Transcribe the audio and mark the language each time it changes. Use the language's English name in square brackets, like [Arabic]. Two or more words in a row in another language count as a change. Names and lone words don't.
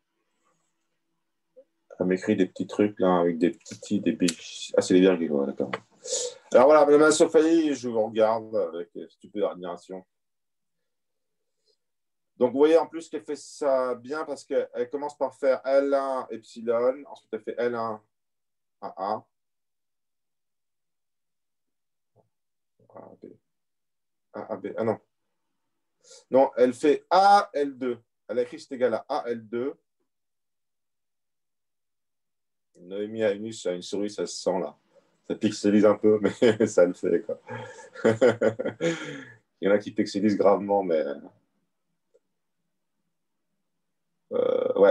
[French] Elle m'écrit des petits trucs, là, avec des petits des biches. Ah, c'est les virgules, ouais, d'accord. Alors voilà, madame Sophie, je vous regarde avec stupide admiration. Donc, vous voyez en plus qu'elle fait ça bien parce qu'elle commence par faire L1 epsilon, ensuite elle fait L1 AA, AB, AB, ah non. Non, elle fait AL2. Elle a écrit c'est égal à AL2. Noémie a une souris, ça se sent là. Ça pixelise un peu, mais ça le fait, quoi. Il y en a qui pixelisent gravement, mais ouais.